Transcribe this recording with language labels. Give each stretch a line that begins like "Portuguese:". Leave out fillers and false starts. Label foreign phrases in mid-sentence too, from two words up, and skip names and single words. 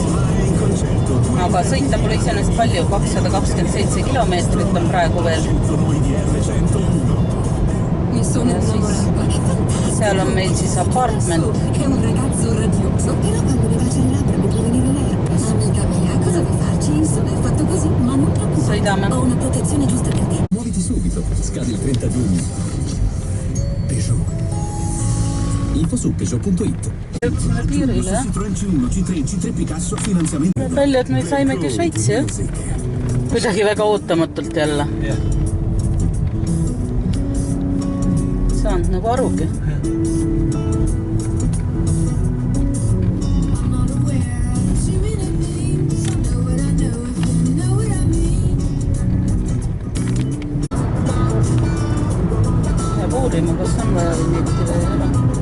Estonian: Aga sõita pole iseenesest palju, 227 kilomeetrit on praegu veel. Ja siis seal on meil siis apartment. Sõidame.
Italian: Muoviti subito, scade il 30 giugno. Peugeot. Info su Peugeot.it.
Estonian: Jõudsime piirile, jah? Palju, et me saimegi Šveitsi, jah? Kuidagi väga ootamatult jälle. Saanud nagu arugi. Ja uurima, kas on vaja vinjetti või ei ole.